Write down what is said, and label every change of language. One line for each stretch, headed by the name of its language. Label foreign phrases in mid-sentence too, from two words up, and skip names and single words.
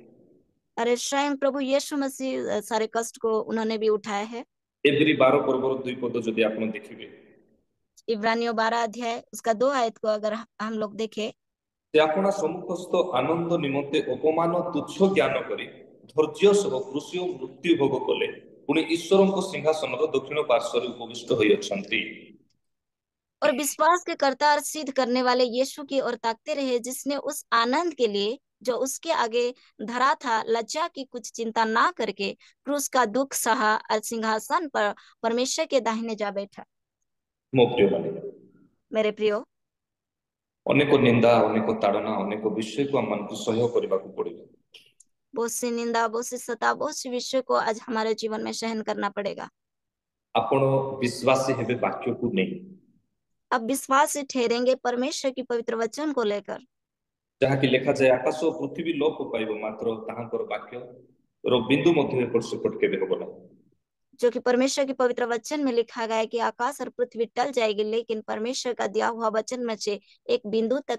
Hindi: अरे स्वयं प्रभु यीशु मसीह सारे कष्ट को उन्होंने भी उठाया है।
Odia: ଏବ୍ରୀ 12 ପର୍ବର 2 ପଦ ଯଦି ଆପଣ ଦେଖିବେ,
Hindi: इब्रानियों 12 अध्याय उसका 2 आयत को अगर हम लोग देखें,
Odia: ସେ ଆପଣା ସମ୍ମୁଖସ୍ଥ ଆନନ୍ଦ ନିମନ୍ତେ ଅପମାନ ତୁଚ୍ଛ ଜ୍ଞାନ କରି ଧୈର୍ଯ୍ୟ ସହ କୃଷି ଓ ମୃତ୍ୟୁ ଭୋଗ କଲେ, ପୁଣି ଈଶ୍ୱରଙ୍କ ସିଂହାସନର ଦକ୍ଷିଣ ପାର୍ଶ୍ୱରେ ଉପବିଷ୍ଟ ହୋଇଅଛନ୍ତି।
Hindi: और विश्वास के कर्ता और सिद्ध करने वाले यीशु की ओर ताकते रहे, जिसने उस आनंद के लिए जो उसके आगे धरा था लज्जा की कुछ चिंता ना करके क्रूस का दुख सहा और सिंहासन पर परमेश्वर के दाहिने जा बैठा।
Odia: ମୋ ପ୍ରିୟମାନେ,
Hindi: मेरे प्रियो,
Odia: ଅନେକ ନିନ୍ଦା, ଅନେକ ତାଡ଼ନା, ଅନେକ ବିଷୟକୁ ଆମମାନଙ୍କୁ ସହ୍ୟ କରିବାକୁ ପଡିବ।
Hindi: बहुत सी निंदा, बहुत सी सता, बहुत सी विषय को आज हमारे जीवन में सहन करना पड़ेगा।
Odia: ଆପଣ ବିଶ୍ୱାସୀ ହେବେ ବାକ୍ୟକୁ ନେଇ,
Hindi: अब विश्वास से ठहरेंगे परमेश्वर की पवित्र वचन को लेकर,
Odia: ଯାହାକି ଲେଖାଯାଏ ଆକାଶ ଓ ପୃଥିବୀ ଲୋପ ପାଇବ, ମାତ୍ର ତାହାଙ୍କର ବାକ୍ୟର ବିନ୍ଦୁ ମଧ୍ୟ ଏପଟ ସେପଟ କେବେ ହେବ ନାହିଁ।
Hindi: जो कि परमेश्वर की पवित्र वचन में लिखा गया है कि आकाश और पृथ्वी टल जाएगी, लेकिन परमेश्वर का दिया हुआ वचन में से एक बिंदु तक